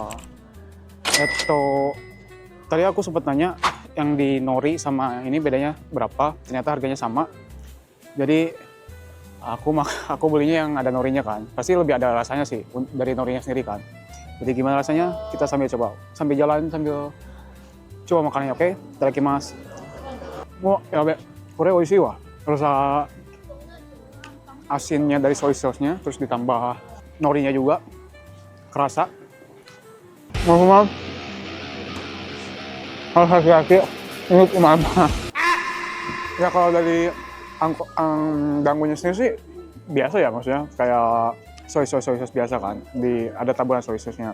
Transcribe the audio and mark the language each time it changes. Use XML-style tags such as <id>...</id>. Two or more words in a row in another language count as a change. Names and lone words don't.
<id>Tadi aku sempat nanya yang di nori sama ini bedanya berapa? Ternyata harganya sama. Jadi aku belinya yang ada norinya kan. Pasti lebih ada rasanya sih dari norinya sendiri kan. Jadi gimana rasanya? Kita sambil coba, sambil jalan, sambil coba makannya, oke?</id> <ja>Itadakimasu. おお、やべ。これおいしいわ.</ja> <id>Rasa asinnya dari</id> <en>soy sauce-</en> <id>nya, terus ditambah norinya juga kerasa. Maaf. Harus hati-hati, ini umama. Ya kalau dari dangonya sendiri sih biasa ya, maksudnya kayak</id> <en>soy sauce</en> <id>biasa kan, ada taburan</id> <en>soy sauce-</en> <id>nya.</id>